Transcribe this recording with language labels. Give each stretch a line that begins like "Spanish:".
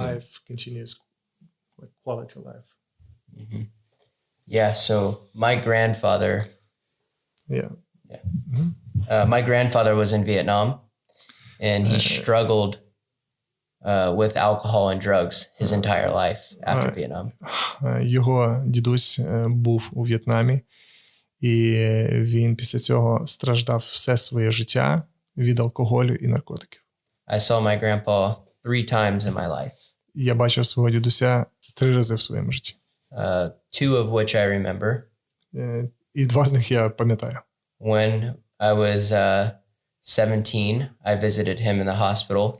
English: The life continues like quality life. Yeah, so my grandfather my grandfather was in Vietnam and he struggled with alcohol and drugs his entire life after Vietnam.
Ukrainian: Його дідусь був у В'єтнамі, і він після цього страждав все своє життя від алкоголю і наркотиків.
English: I saw my grandpa 3 times in my life.
Ukrainian: Я бачив свого дідуся 3 рази в своєму житті.
English: 2 of which I remember.
Ukrainian: І 2 з них я пам'ятаю.
English: When I was 17, I visited him in the hospital.